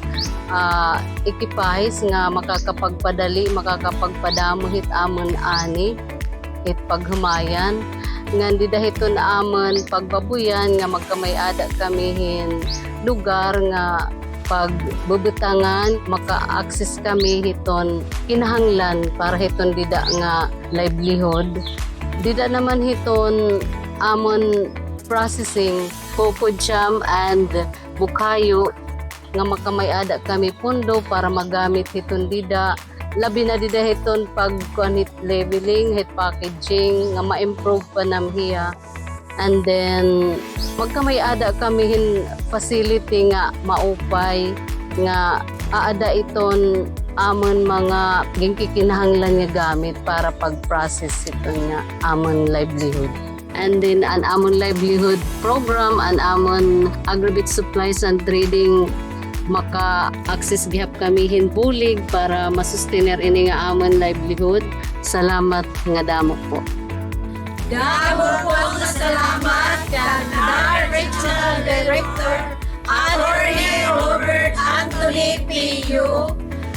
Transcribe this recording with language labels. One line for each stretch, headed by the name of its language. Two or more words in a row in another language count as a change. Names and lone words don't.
Waray: ekipahis nga makakapagpadali, makakapagpadamo hit amon ani hit paghumayan ngan di dahiton amon pagbabuyan nga magkamay-ada kami hin lugar nga pagbubutangan maka-access kami hiton kinahanglan para hiton dida nga livelihood. Dida naman hiton amon
English: processing cocoa jam and
Waray: bukayo nga makamayada kami pundo para magamit hiton dida. Labi na dida hiton pagkuanit labeling, hit packaging nga ma-improve pa namhiya. And then magkamayada kami hin facility nga maupay nga aada iton amon mga gingkikinahanglan nga gamit para pag-process ito nga amon livelihood. And then an amon
English: livelihood program,
Waray: an amon
English: aggregate supplies and trading
Waray: maka-access gihap kami hin bulig para masustainer ini nga amon livelihood. Salamat nga damo po. Damo po nga salamat kay Regional Director Attorney Robert Anthony P.U.